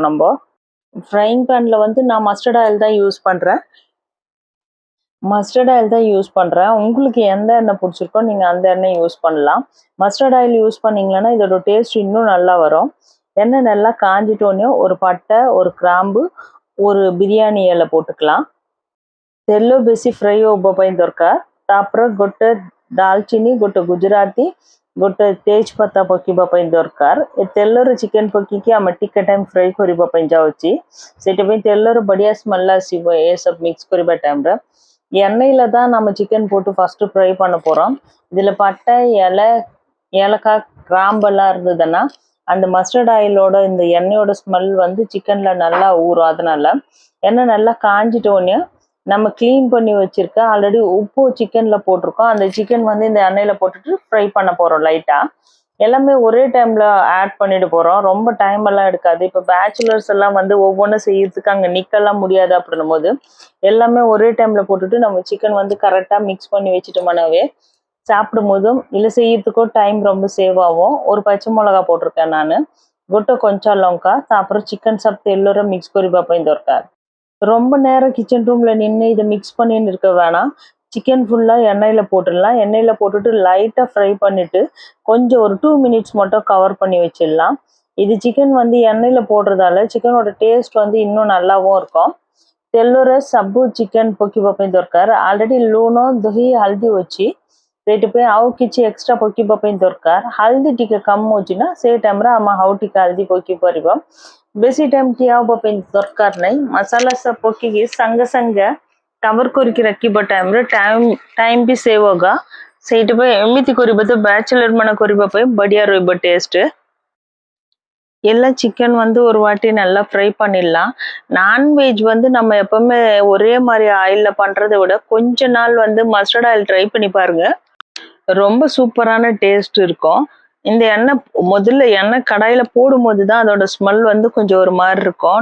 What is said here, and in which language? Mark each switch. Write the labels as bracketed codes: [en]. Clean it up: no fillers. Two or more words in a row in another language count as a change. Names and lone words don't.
[ta] நம்ம [en] frying panil [ta] வந்து நான் [en] mustard oil [ta] தான் யூஸ் பண்ணுறேன். உங்களுக்கு எந்த எண்ணெய் பிடிச்சிருக்கோ நீங்கள் அந்த எண்ணெய் யூஸ் பண்ணலாம். [en] mustard oil [ta] யூஸ் பண்ணிங்களன்னா இதோட டேஸ்ட் இன்னும் நல்லா வரும். எண்ணெய் நல்லா காஞ்சிட்டோன்னே ஒரு பட்டை ஒரு கிராம்பு ஒரு பிரியாணி இலை போட்டுக்கலாம்। [or] ତେଲ ବେଶୀ ଫ୍ରାଇ ହେବା ପାଇଁ ଦରକାର। ତାପରେ ଗୋଟେ ଡାଲଚିନି ଗୋଟେ ଗୁଜୁରାତି ଗୋଟେ ତେଜପତ୍ତା ପକେଇବା ପାଇଁ ଦରକାର। ଏ ତେଲରେ ଚିକେନ୍ ପକେଇକି ଆମେ ଟିକେ ଟାଇମ୍ ଫ୍ରାଇ କରିବା ପାଇଁ ଯାଉଛି। ସେଇଥିପାଇଁ ତେଲର ବଢ଼ିଆ ସ୍ମେଲ୍ ଆସିବ ଏସବୁ ମିକ୍ସ କରିବା ଟାଇମ୍ରେ। [ta] எண்ணெயில் தான் நம்ம சிக்கன் போட்டு ஃபஸ்ட்டு ஃப்ரை பண்ண போகிறோம்। இதில் பட்டை இலை ஏலக்காய் கிராம்பெல்லாம் இருந்ததுன்னா அந்த [en] mustard oilோட [ta] இந்த எண்ணெயோட ஸ்மெல் வந்து சிக்கனில் நல்லா ஊறும்। அதனால எண்ணெய் நல்லா காஞ்சிட்டோன்னே நம்ம க்ளீன் பண்ணி வச்சுருக்க ஆல்ரெடி உப்பு சிக்கனில் போட்டிருக்கோம் அந்த சிக்கன் வந்து இந்த எண்ணெயில் போட்டுட்டு ஃப்ரை பண்ண போகிறோம் லைட்டாக। எல்லாமே ஒரே டைமில் ஆட் பண்ணிட்டு போகிறோம். ரொம்ப டைம் எல்லாம் எடுக்காது। இப்போ பேச்சுலர்ஸ் எல்லாம் வந்து ஒவ்வொன்றும் செய்யறதுக்கு அங்கே நிற்கலாம் முடியாது அப்படின்னும் போது எல்லாமே ஒரே டைமில் போட்டுட்டு நம்ம சிக்கன் வந்து கரெக்டாக மிக்ஸ் பண்ணி வச்சுட்டோம்னாவே சாப்பிடும் போதும் இல்லை செய்யறதுக்கும் டைம் ரொம்ப சேவ் ஆகும்। ஒரு பச்சை மிளகா போட்டிருக்கேன் நான் [or] ଗୋଟେ କଞ୍ଚା ଲଙ୍କା ତାପରେ ଚିକେନ୍ ସବ ତେଲରେ ମିକ୍ସ କରିବା ପାଇଁ ଦରକାର। [ta] ரொம்ப நேரம் கிச்சன் ரூமில் நின்று இதை மிக்ஸ் பண்ணின்னு இருக்க வேணாம்। சிக்கன் ஃபுல்லாக எண்ணெயில் போட்டுடலாம்। எண்ணெயில் போட்டுட்டு லைட்டாக ஃப்ரை பண்ணிவிட்டு கொஞ்சம் ஒரு 2 மினிட்ஸ் மட்டும் கவர் பண்ணி வச்சிடலாம்। இது சிக்கன் வந்து எண்ணெயில் போடுறதால சிக்கனோட டேஸ்ட் வந்து இன்னும் நல்லாவும் இருக்கும்। [or] ତେଲରେ ସବୁ ଚିକେନ୍ ପକାଇବା ପାଇଁ ଦରକାର। ଅଲରେଡ଼ି ଲୁଣ ଦହି ହଳଦୀ ଅଛି ସେଇଥିପାଇଁ ଆଉ କିଛି ଏକ୍ସଟ୍ରା ପକାଇବା ପାଇଁ ଦରକାର। ହଳଦୀ ଟିକେ କମ୍ ଅଛି ନା ସେଇ ଟାଇମ୍ରେ ଆମେ ଆଉ ଟିକେ ହଳଦୀ ପକାଇ ପାରିବ। ବେଶୀ ଟାଇମ୍ ଠିଆ ହେବା ପାଇଁ ଦରକାର ନାହିଁ। ମସଲା ସବୁ ପକାଇକି ସାଙ୍ଗେ ସାଙ୍ଗେ କଭର୍ କରିକି ରଖିବା ଟାଇମ୍ରେ ଟାଇମ୍ ବି ସେଭ୍ होगा। ସେଇଥିପାଇଁ ଏମିତି କରିବା ତ ବ୍ୟାଚଲର୍ ମାନେ କରିବା ପାଇଁ ବଢ଼ିଆ ରହିବ ଟେଷ୍ଟ। [ta] எல்லாம் சிக்கன் வந்து ஒரு வாட்டி நல்லா ஃப்ரை பண்ணிடலாம்। நான்வெஜ் வந்து நம்ம எப்பவுமே ஒரே மாதிரி ஆயிலில் பண்ணுறதை விட கொஞ்ச நாள் வந்து [en] mustard oil try [ta] பண்ணி பாருங்க ரொம்ப சூப்பரான டேஸ்ட் இருக்கும்। இந்த எண்ணெய் முதல்ல எண்ணெய் கடாயில போடும்போது தான் அதோட ஸ்மெல் வந்து கொஞ்சம் ஒரு மாதிரி இருக்கும்.